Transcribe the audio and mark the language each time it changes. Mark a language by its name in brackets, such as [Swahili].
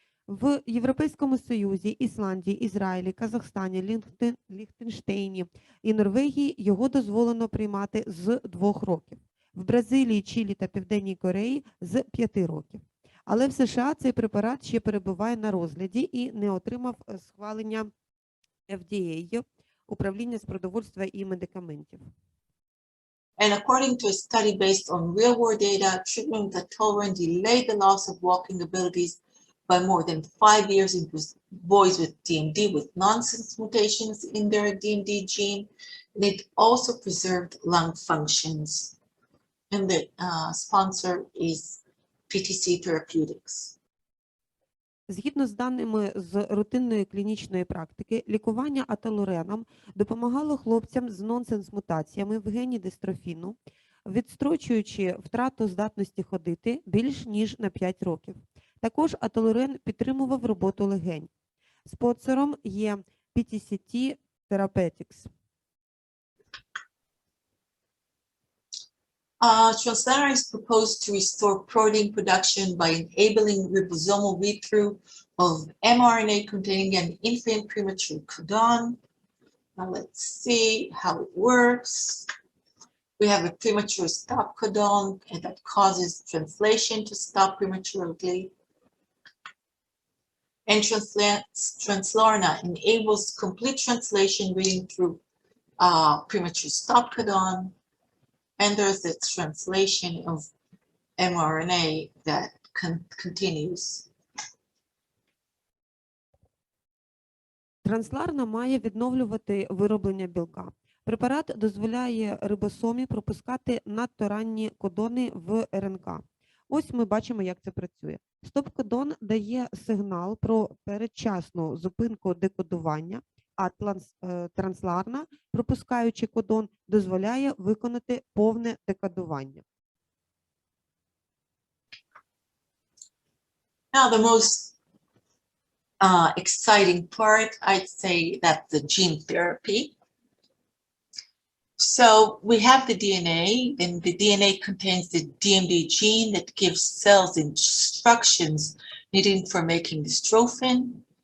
[Ukrainian] В Європейському Союзі, Ісландії, Ізраїлі, Казахстані, Ліхтенштейні і Норвегії його дозволено приймати з 2 років. В Бразилії, Чилі та Південній Кореї з 5 років. Але в США цей препарат ще перебуває на розгляді і не отримав схвалення FDA, Управління з продовольства і медикаментів. [English] And according to a study based on real-world data, treatment with Atolerant delayed the loss of walking abilities by more than 5 years in boys with DMD with nonsense mutations in their DMD gene. And it also preserved lung functions. And the sponsor is PTC Therapeutics. [Ukrainian] Згідно з даними з рутинної клінічної практики, лікування аталуреном допомагало хлопцям з нонсенс-мутаціями в гені дистрофіну, відстрочуючи втрату здатності ходити більш ніж на 5 років. Також аталурен підтримував роботу легень. Спонсором є PTC Therapeutics. [English] Translarna is proposed to restore protein production by enabling ribosomal read-through of mRNA containing an infant premature codon. Now let's see how it works. We have a premature stop codon, and that causes translation to stop prematurely. And Translarna enables complete translation reading through premature stop codon. And there's the translation of mRNA that continues. [Ukrainian] Трансларна має відновлювати вироблення білка. Препарат дозволяє рибосомі пропускати надто ранні кодони в РНК. Ось ми бачимо, як це працює. Стоп-кодон дає сигнал про передчасну зупинку декодування, а трансларна, пропускаючи кодон, дозволяє виконати повне декодування. [English] Now the most exciting part, I'd say, that's the gene therapy. So we have the DNA, and the DNA contains the DMD gene that gives cells instructions needed for making dystrophin.